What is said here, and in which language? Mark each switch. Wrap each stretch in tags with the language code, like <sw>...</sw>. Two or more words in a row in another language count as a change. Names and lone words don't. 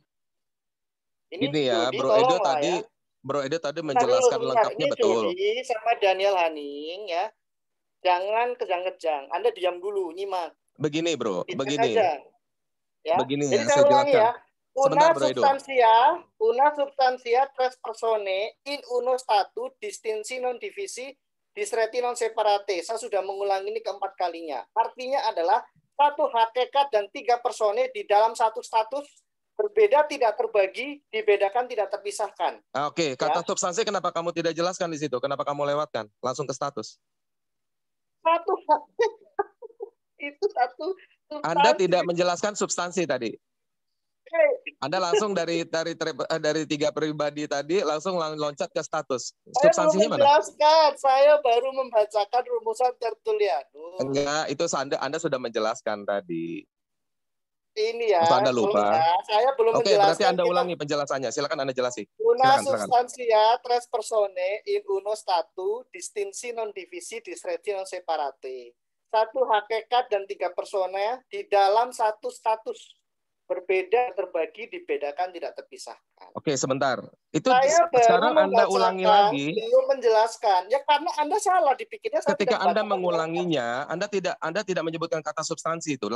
<id>Ini ya, Bro Edo tadi, Bro Edo tadi menjelaskan lengkapnya betul. Ini sama Daniel Haning ya. Jangan kejang-kejang. Anda diam dulu, nyimak. Begini, Bro. Begini. Ya. Begini Jadi ya, saya ulangi ya. Sebentar, Bro Edo.</id> <la>Una substantia tres persone in uno statu distinsi non divisi disreti non separate.</la> <id>Saya sudah mengulangi ini keempat kalinya. Artinya adalah satu hakikat dan 3 persone di dalam satu status, berbeda tidak terbagi, dibedakan tidak terpisahkan. Oke, kata substansi kenapa kamu tidak jelaskan di situ? Kenapa kamu lewatkan? Langsung ke status. Satu hakikat itu satu substansi. Anda tidak menjelaskan substansi tadi. Anda langsung dari 3 pribadi tadi langsung loncat ke status. Substansinya mana? Saya baru membacakan rumusan Tertullianus. Enggak, itu Anda sudah menjelaskan tadi. Ini ya. Anda lupa. Saya belum menjelaskan. Oke, berarti Anda ulangi penjelasannya. Silakan Anda jelasi.</id> <la>Una substantia tres persone in uno statu distinsi non divisi disreti non separate.</la> <id>Satu hakikat dan 3 persona di dalam satu status. Berbeda, terbagi, dibedakan, tidak terpisahkan. Oke, sebentar. Itu saya sekarang Anda ulangi lagi. Belum menjelaskan. Ya karena Anda salah dipikirnya. Ketika Anda mengulanginya, Anda tidak menyebutkan kata substansi itu.</id>